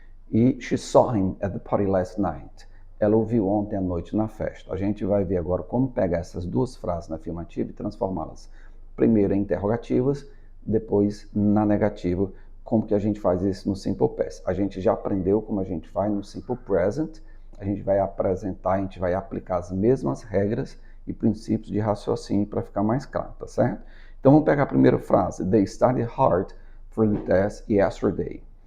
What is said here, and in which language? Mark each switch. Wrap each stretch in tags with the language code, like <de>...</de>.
<en>E she saw him at the party last night.</en> <pt>Ela o viu ontem à noite na festa. A gente vai ver agora como pegar essas duas frases na afirmativa e transformá-las primeiro em interrogativas, depois na negativa. Como que a gente faz isso no Simple Past? A gente já aprendeu como a gente faz no Simple Present. A gente vai apresentar, a gente vai aplicar as mesmas regras e princípios de raciocínio para ficar mais claro, tá certo? Então vamos pegar a primeira frase.</pt> <en>They studied hard for the test yesterday.</en>